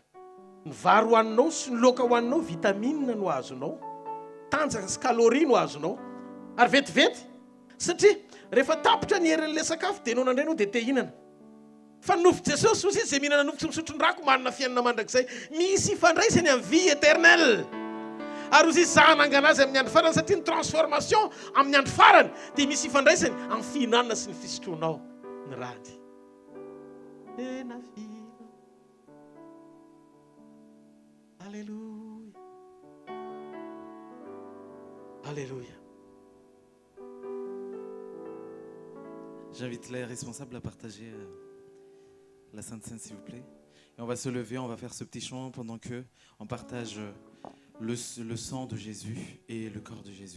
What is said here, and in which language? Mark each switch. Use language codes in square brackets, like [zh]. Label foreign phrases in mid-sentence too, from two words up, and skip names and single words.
[mg] Ny vary hoaninao sy ny laoka hoaninao vitamine no azonao, tanjaka sy kaloria no azonao, ary vetivety. Satria rehefa tapotra ny herin'ilay sakafo dia nao nandray anao dia te hihinana. Fa ny nofo Jesosy hozy izy zay mihinana nofo tsy misotro ny rako manana fiainana mandrakizay, misy ifandraisany amin'ny [fr] vie éternelle. [mg] Ary hozy izy zahanangana azy amin'ny andro farany satria ny transformation amin'ny andro farany dia misy ifandraisany amin'ny fihinanana sy ny fisotronao ny rady. Tena fihinana. Alléluia. Alléluia. [fr] J'invite les responsables à partager la Sainte Seine, s'il vous plaît. Et on va se lever, on va faire ce petit chant pendant que on partage le sang de Jésus et le corps de Jésus.